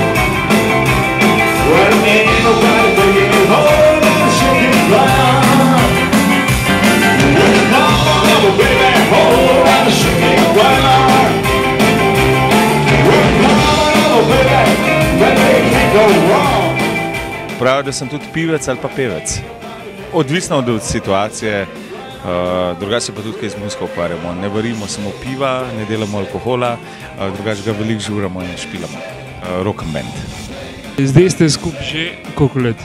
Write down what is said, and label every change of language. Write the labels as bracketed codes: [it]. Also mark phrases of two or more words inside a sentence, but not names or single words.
[en] Well, ain't nobody taking a whole lot of shaking going on. Well, come on over, baby, whole lot of shaking going on. Well, come on over, baby, baby, you can't go wrong. [sl] Pravijo, da sem tudi pivec ali pa pevec. Odvisno od situacije, drugače pa tudi kaj z muziko ukvarjamo. Ne varimo samo piva, ne delamo alkohola, drugače ga veliko žuramo in špilamo. [en] Rock and band. [sl] Zdaj ste skupaj že koliko let?